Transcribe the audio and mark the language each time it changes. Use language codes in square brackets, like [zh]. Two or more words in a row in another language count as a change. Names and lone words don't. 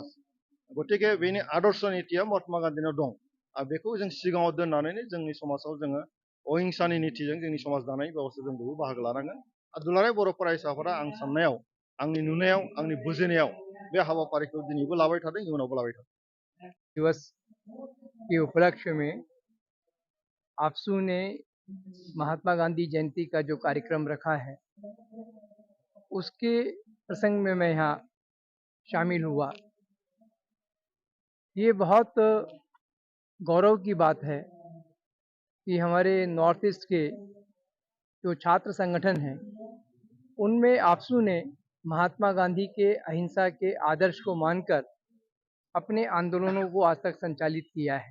[brx] गतिके बेनि आदर्श नीतिया महात्मा गान्धीनाव दं आरो बेखौ जों सिगाङाव दोननानैनो जोंनि समाजाव जोङो अहिंसानि नीतिजों जोंनि समाज दानाय बेबस्था जों बयबो बाहागो लानांगोन। आरो दुलाराय बर' फरायसा आफादा आं साननायाव, आंनि नुनायाव, आंनि बुजिनायाव बे हाबाफारिखौ दिनैबो लाबाय थादों, इयुनावबो लाबाय थादों। [hi] दिवस के उपलक्ष्य में आपसू ने महात्मा गांधी जयंती का जो कार्यक्रम रखा है, उसके प्रसंग में मैं यहाँ शामिल हुआ। ये बहुत गौरव की बात है कि हमारे नॉर्थ ईस्ट के जो छात्र संगठन हैं, उनमें आपसू ने महात्मा गांधी के अहिंसा के आदर्श को मानकर अपने आंदोलनों को आज तक संचालित किया है।